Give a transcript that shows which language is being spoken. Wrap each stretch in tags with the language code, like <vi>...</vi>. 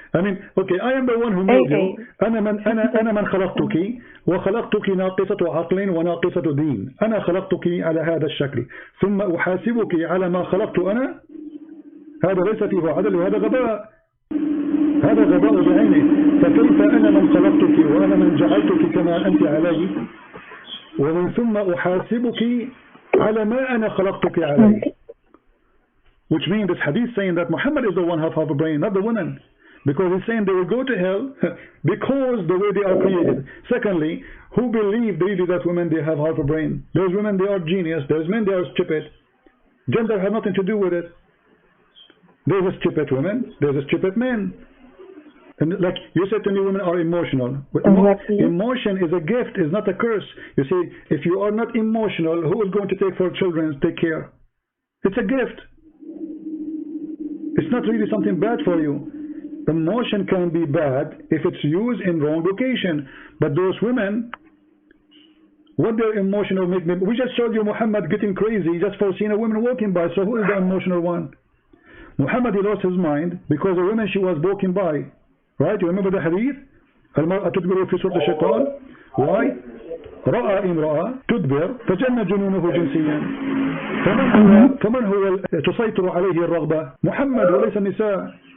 <en>I mean, okay, I am the one who made you.</en> <ar>أنا من خلقتك وخلقتك ناقصة عقل وناقصة دين. أنا خلقتك على هذا الشكل ثم أحاسبك على ما خلقت أنا. هذا ليس فيه عدل وهذا غباء. هذا غباء بعينه. فكيف أنا من خلقتك وأنا من جعلتك كما أنت علي ومن ثم أحاسبك على ما أنا خلقتك عليه.</ar> <en>Which means this hadith saying that Muhammad is the one who have a brain, not the women. Because he's saying they will go to hell because the way they are created. Secondly, who believe really that women they have half a brain? There's women they are genius, there's men they are stupid. Gender has nothing to do with it. There's a stupid women, there's a stupid men. And like you said to me, women are emotional. Emotion is a gift, is not a curse. You see, if you are not emotional, who is going to take for children, take care? It's a gift. It's not really something bad for you. Emotion can be bad if it's used in wrong location. But those women, what their emotional make me? We just showed you Muhammad getting crazy just for seeing a woman walking by. So who is the emotional one? Muhammad, he lost his mind because a woman she was walking by. Right? You remember the hadith?</en> <ar>المرأة تدبر في صورة الشيطان.</ar> <en>Why?</en> <ar>رأى امرأة تدبر فجن جنونه جنسيا. فمن هو تسيطر عليه الرغبة؟ محمد وليس النساء.</ar>